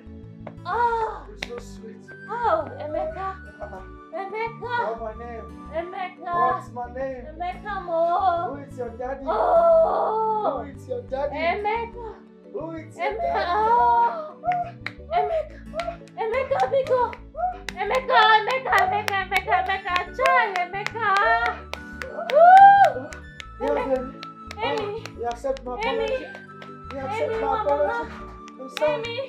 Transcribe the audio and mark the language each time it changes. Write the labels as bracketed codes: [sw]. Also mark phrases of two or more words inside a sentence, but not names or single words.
[en] Oh. You're so sweet. Oh, Emeka. Emeka. What's my name? Emeka. What's my name? Emeka mo. Who is your daddy? Oh. Who is your daddy? Emeka. Who is your Emeka. daddy? Oh. Emeka. Emeka, Biko. Emeka. Chai, Emeka. Woo. Yeah, baby. Amy. You accept my apology? You accept my apology? I'm sorry. Amy.